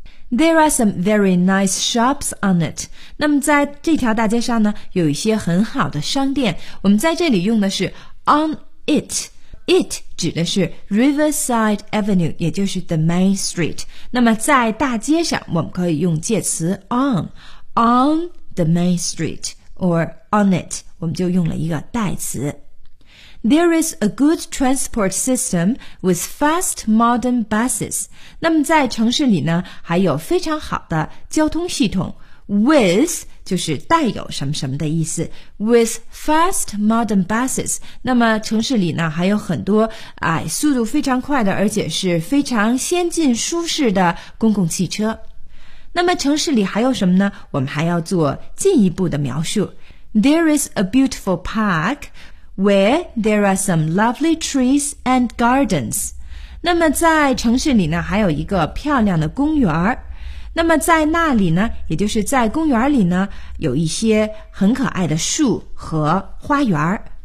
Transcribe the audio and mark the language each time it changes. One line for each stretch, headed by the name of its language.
English: There are some very nice shops on it.
Chinese: 那么在这条大街上呢，有一些很好的商店，我们在这里用的是 on it。 It 指的是 Riverside Avenue， 也就是 the main street。那么在大街上我们可以用介词 on the main street or on it，我们就用了一个代词。
English: There is a good transport system with fast modern buses。
Chinese: 那么在城市里呢还有非常好的交通系统， with 就是带有什么什么的意思， with fast modern buses。那么城市里呢还有很多速度非常快的而且是非常先进舒适的公共汽车。那么城市里还有什么呢，我们还要做进一步的描述。
English: There is a beautiful park where there are some lovely trees and gardens。
Chinese: 那么在城市里呢还有一个漂亮的公园，那么在那里呢，也就是在公园里呢，有一些很可爱的树和花园。